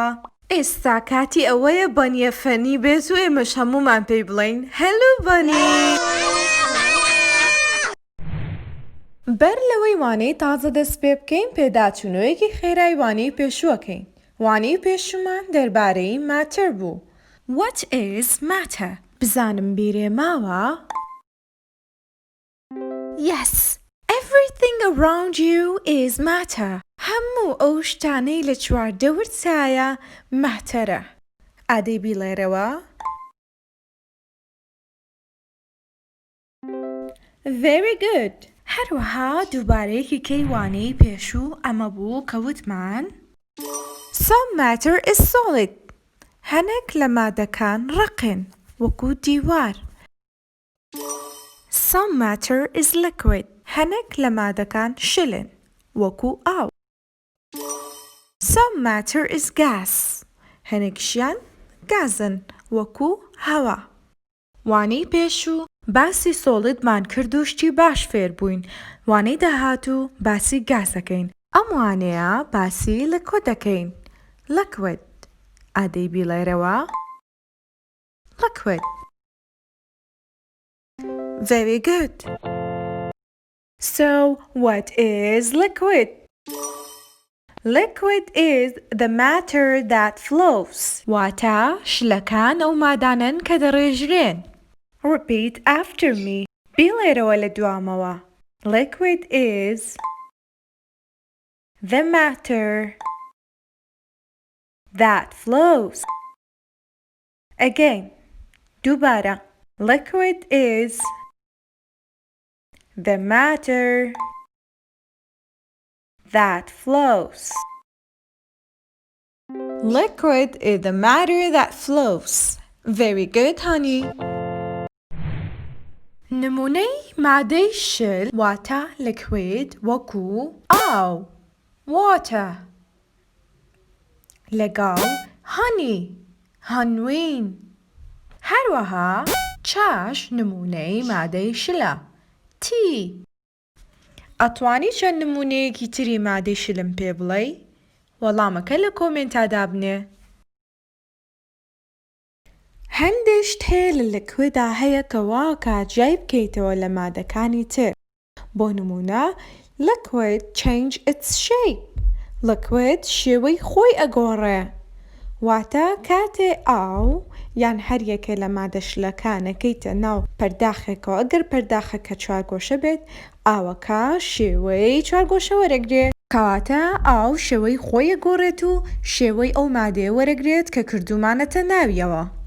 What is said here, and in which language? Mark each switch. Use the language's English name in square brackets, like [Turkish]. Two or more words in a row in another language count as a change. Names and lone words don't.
[Central Kurdish] ئێستا کاتی ئەوەیە بەنیە فەنی بێت و ئێمەش هەموومان پێی بڵین هەلو بەنی. بەر لەوەی وانەی تازە دەست پێ بکەین پێداچوونەوەیەکی خێرای وانەی پێشووەکەین. وانەی پێشوومان دەربارەی ماتر بوو. [English] What is matter؟ [Central Kurdish] بزانم بیرێ ماوە؟ [English] Yes! Everything around you is matter. [Central Kurdish] هەموو ئەو شتانەی لە چواردەورتایە ماتەرە. ئادەی بیڵێرەوە؟ [English] Very good! [Central Kurdish] هەروەها دووبارەیەکی کەی وانەی پێشوو ئەمە بوو کە وتمان [English] Some matter is solid. [Central Kurdish] هەنێک لە مادەکان ڕقن وەکو دیوار. [English] Some matter is liquid. [Central Kurdish] هەنێک لە مادەکان شلن وەکو ئاو. [English] Some matter is gas. [Central Kurdish] هەنێکشیان گازن وەکو هەوا. وانەی پێشوو باسی سۆڵیدمان کرد و شتی باش فێر بووین. وانەی داهاتوو باسی گازەکەین. ئەم وانەیە باسی لکوید دەکەین. [English] Liquid. [Central Kurdish] ئادەی بیڵێرەوە؟ [English] Liquid. Very good. So, what is liquid? Liquid is the matter that flows. [Central Kurdish] واتە شلەکان ئەو مادانن کە دەڕێژرێن. [English] Repeat after me. [Central Kurdish] بیڵێرەوە لە دوامەوە. [English] Liquid is the matter that flows. Again. دووبارە. Liquid is the matter that flows. Liquid is the matter that flows. Very good, honey. [Central Kurdish] نمونەی مادەی شل واتە liquid وەکو ئاو water. لەگەڵ honey هەنوین. هەروەها چاش نمونەی مادەی شلە tea. ئەتوانی چەند نمونەیەکی تری مادەی شلم پێ بڵێ؟ وەڵامەکە لە کۆمنتادا بنێ. هەندێک شت هەیە لە لکویدا هەیە کە وا کات جای بکەیتەوە لە مادەکانی تر. بۆ نمونە [English] liquid change its shape. [Central Kurdish] liquid شێوەی خۆی ئەگۆڕێ. واتە کاتێ ئاو یان هەر یەکێ لە مادە شلەکانەکەیتە ناو پەرداخێکەوە ئەگەر پەرداخەکە چوارگۆشە بێت ئاوەکە شێوەی چوارگۆشە وەرەگرێت. کەواتە ئاو شێوەی خۆی ئەگۆڕێت و شێوەی ئەو مادەیە وەرەگرێت کە کردومانەتە ناویەوە.